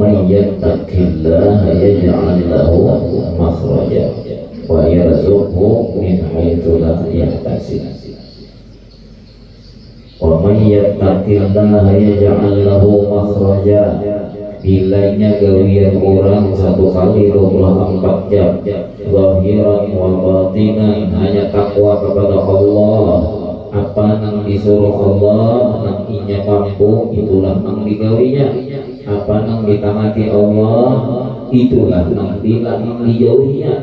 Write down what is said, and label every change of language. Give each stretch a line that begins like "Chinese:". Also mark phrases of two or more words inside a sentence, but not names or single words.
Arabic: يتق الله يجعل له مخرجا ويرزقه من حيث لا يحتسب. ومن يتق الله يجعل له مخرجا.
Banjar: Bilainya gawian orang 1 kali 24 jam,
Arabic: ظاهرا وباطنا,
Banjar: hanya takwa kepada Allah. Apa nang disuruh Allah, nang inya mampu, itulah nang digawinya. Apa nang ditangati Allah, itulah nang dilarang, nang dijauhinya.